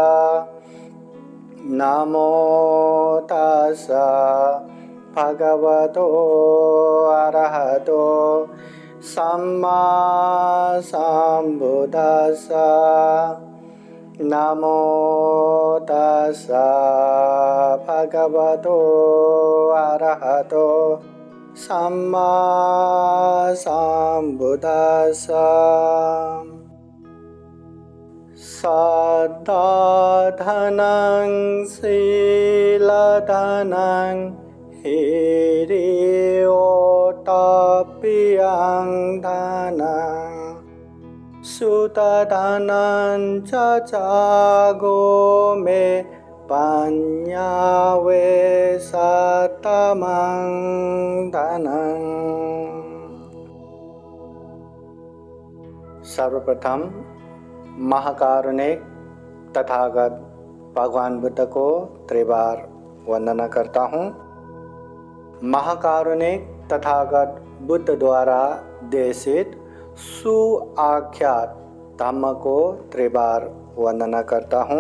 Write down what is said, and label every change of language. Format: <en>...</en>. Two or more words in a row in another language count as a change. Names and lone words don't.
<pi>नमो तस्सा भगवतो अरहतो सम्मा सम्बुद्दस्सा। नमो तस्सा भगवतो अरहतो सम्मा सम्बुद्दस्सा। सद्धाधनं शीलधनं हिरियोतप्यं धनं सुतधनं च जागो मे पञ्चवे शतमं धनं।</pi> <hi>सर्वप्रथम महाकारुणिक तथागत भगवान बुद्ध को त्रिबार वंदना करता हूँ। महाकारुणिक तथागत बुद्ध द्वारा देशित सुआख्यात धम्म को त्रिबार वंदना करता हूँ।</hi>